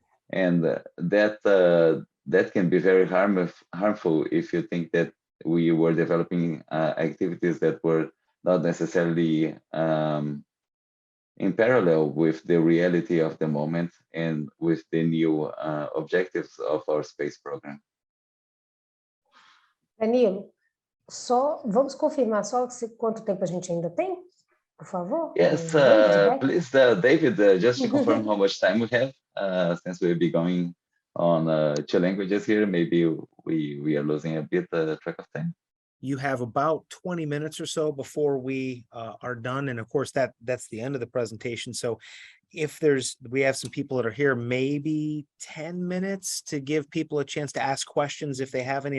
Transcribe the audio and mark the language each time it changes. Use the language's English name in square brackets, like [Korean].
[English] And that can be very harmful if you think that we were developing activities that were not necessarily in parallel with the reality of the moment and with the new objectives of our space program. [Portuguese] Danilo, vamos confirmar só quanto tempo a gente ainda tem, por favor? [English] Yes, please, David, just to confirm how much time we have, since we'll be going on 2 languages here, maybe we are losing a bit track of time. You have about 20 minutes or so before we are done. And of course, that's the end of the presentation. So if we have some people that are here, maybe 10 minutes to give people a chance to ask questions if they have any.